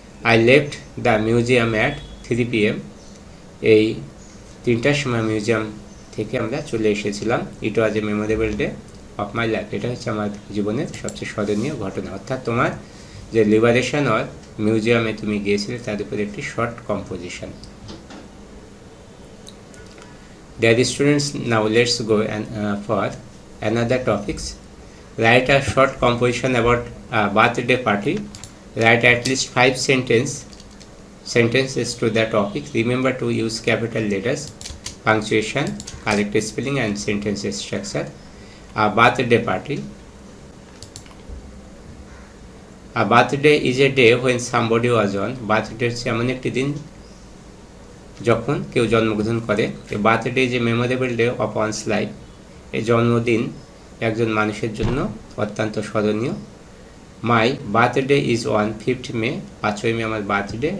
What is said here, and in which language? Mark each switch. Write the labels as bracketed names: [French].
[English] I left the museum at 3 PM, [Bangla] এই 3টার সময় museum থেকে আমরা চলে এসেছিলাম। [English] it was a memorable day of my life, [Bangla] এটা হচ্ছে আমার জীবনের সবচেয়ে স্মরণীয় ঘটনা। অর্থাৎ তোমার যে লিবারেশন অর মিউজিয়ামে তুমি গিয়েছিলে তার উপরে একটি short composition. [English] Dear students, now let's go for another topics. Write a short composition about a birthday party. Write at least 5 sentences to the topic. Remember to use capital letters, punctuation, correct spelling and sentence structure. A birthday party. A birthday is a day when somebody was born. [Bangla] Birthday হচ্ছে এমন একটি দিন যখন কেউ জন্মগ্রহণ করে। [English] A birthday is a memorable day of one's life. [Bangla] এই জন্মদিন একজন মানুষের জন্য অত্যন্ত স্মরণীয়। [English] my birthday is on 5th May, [Bangla] 5ই মে আমার বার্থডে।